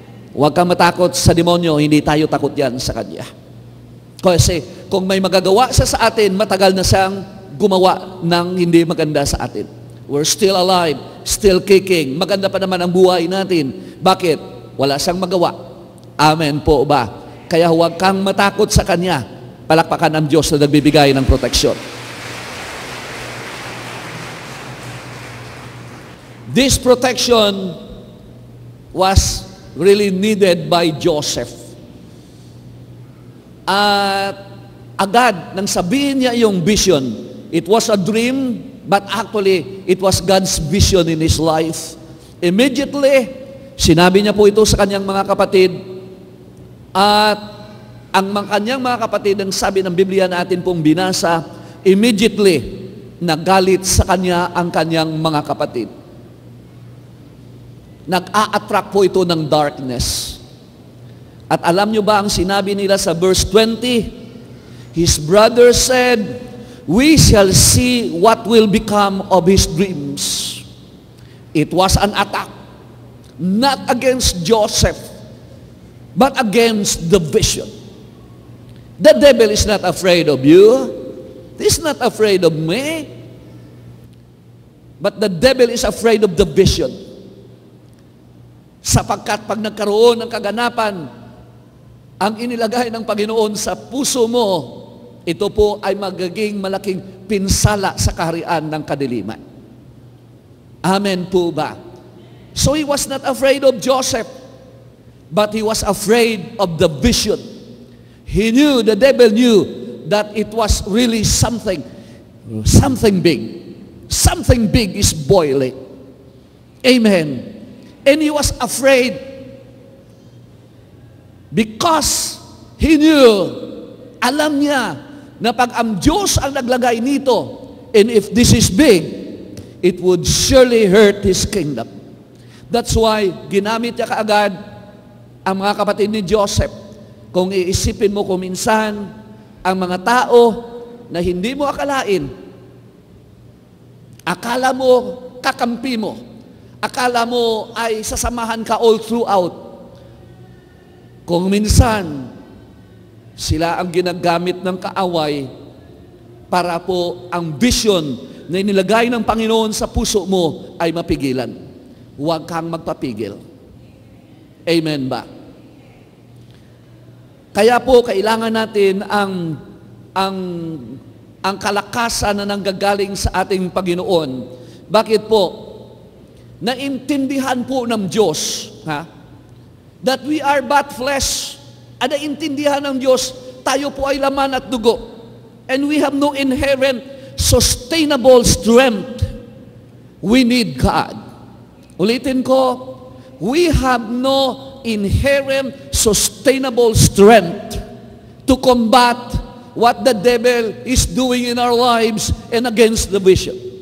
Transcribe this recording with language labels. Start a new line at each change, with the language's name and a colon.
Filipino: Huwag kang matakot sa demonyo, hindi tayo takot yan sa Kanya. Kasi kung may magagawa sa atin, matagal na siyang gumawa ng hindi maganda sa atin.
English: We're still alive, still kicking.
Filipino: Maganda pa naman ang buhay natin. Bakit? Wala siyang magawa. Amen po ba? Kaya huwag kang matakot sa Kanya. Palakpakan ang Diyos na nagbibigay ng proteksyon.
English: This protection was really needed by Joseph.
Filipino: At agad, nang sabihin niya yung vision,
English: it was a dream, but actually, it was God's vision in his life.
Filipino: Immediately, sinabi niya po ito sa kanyang mga kapatid, at ang kanyang mga kapatid, ang sabi ng Biblia natin pong binasa, immediately, nagalit sa kanya ang kanyang mga kapatid. Nag-a-attract po ito ng darkness. At alam nyo ba ang sinabi nila sa verse 20?
English: His brother said, "We shall see what will become of his dreams." It was an attack, not against Joseph, but against the vision. The devil is not afraid of you. He's not afraid of me. But the devil is afraid of the vision.
Filipino: Sapagkat pag nagkaroon ng kaganapan, ang inilagay ng Panginoon sa puso mo, ito po ay magiging malaking pinsala sa kaharian ng kadiliman. Amen po ba?
English: So he was not afraid of Joseph, but he was afraid of the vision. He knew, the devil knew, that it was really something big. Something big is boiling. Amen. And he was afraid because he knew,
Filipino: alam niya, na pag ang Diyos ang naglagay nito,
English: and if this is big, it would surely hurt His kingdom. That's why,
Filipino: ginamit niya kaagad ang mga kapatid ni Joseph. Kung iisipin mo kung minsan, ang mga tao na hindi mo akalain, akala mo kakampi mo, akala mo ay sasamahan ka
English: all throughout.
Filipino: Kung minsan, sila ang ginagamit ng kaaway para po ang vision na inilagay ng Panginoon sa puso mo ay mapigilan. Huwag kang magpapigil. Amen ba? Kaya po, kailangan natin ang kalakasan na nanggagaling sa ating Panginoon. Bakit po? Naintindihan po ng Diyos,
English: that we are but flesh.
Filipino: At naintindihan ng Diyos, tayo po ay laman at dugo.
English: And we have no inherent sustainable strength. We need God.
Filipino: Ulitin ko,
English: we have no inherent sustainable strength to combat what the devil is doing in our lives and against the vision.